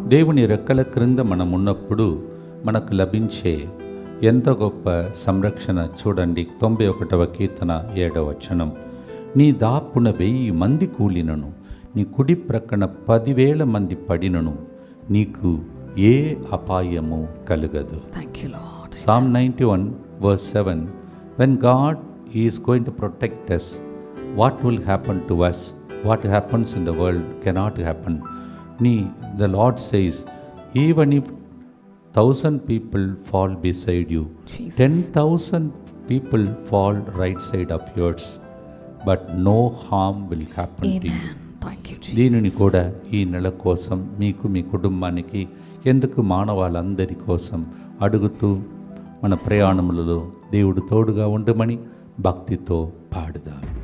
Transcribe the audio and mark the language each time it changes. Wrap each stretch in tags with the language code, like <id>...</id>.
<te>దేవుని రెక్కల క్రింద మనం ఉన్నప్పుడు మనకు లభించే ఎంత గొప్ప సంరక్షణ చూడండి. 91వ కీర్తన 7వ వచనం. నీ దాపున 1000 మంది కూలినను నీ కుడి ప్రక్కన 10,000 మంది పడినను నీకు ఏ అపాయము కలుగదు.</te> <en>Psalm 91 verse 7. When God is going to protect us, what will happen to us? What happens in the world cannot happen. The Lord says, even if 1,000 people fall beside you, 10,000 people fall right side of yours, but no harm will happen to you.</en> <te>దీనిని కూడా ఈ నెల కోసం మీకు మీ కుటుంబానికి ఎందుకు మానవాళ్ళందరి కోసం అడుగుతూ మన ప్రయాణములలో దేవుడు తోడుగా ఉండమని భక్తితో పాడుదాం.</te>